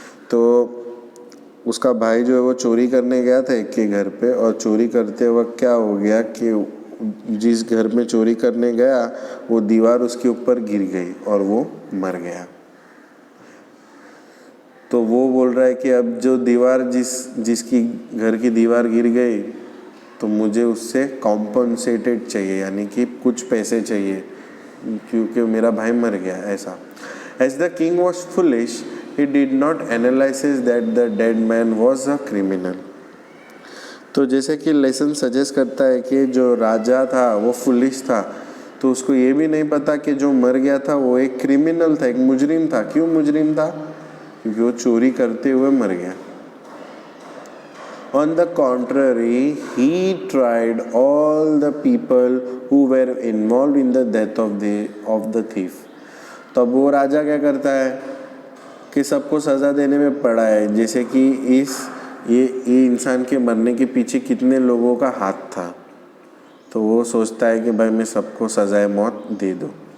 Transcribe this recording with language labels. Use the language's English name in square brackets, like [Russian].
[Hindi] तो उसका भाई जो है वो चोरी करने गया था एक के घर पे, और चोरी करते वक्त क्या हो गया कि जिस घर में चोरी करने गया वो दीवार उसके ऊपर गिर गई और वो मर गया। तो वो बोल रहा है कि अब जो दीवार जिसकी घर की दीवार गिर गई, तो मुझे उससे कॉम्पनसेटेड चाहिए, यानी कि कुछ पैसे चाहिए, क्योंकि मेरा भाई मर गया। [English] ऐसा as the king was foolish, he did not analyze that the dead man was a criminal. [Hindi] तो जैसे कि लेसन सजेस्ट करता है कि जो राजा था वो फुलिश था, तो उसको ये भी नहीं पता कि जो मर गया था वो एक क्रिमिनल था, एक मुजरिम था। क्यों मुजरिम था? क्योंकि वो चोरी करते हुए मर गया। [English] On the contrary, he tried all the people who were involved in the death of the thief. [Hindi] तब वो राजा क्या करता है कि सबको सज़ा देने में पड़ा है, जैसे कि ये इंसान के मरने के पीछे कितने लोगों का हाथ था, तो वो सोचता है कि भाई मैं सबको सजाए मौत दे दूँ.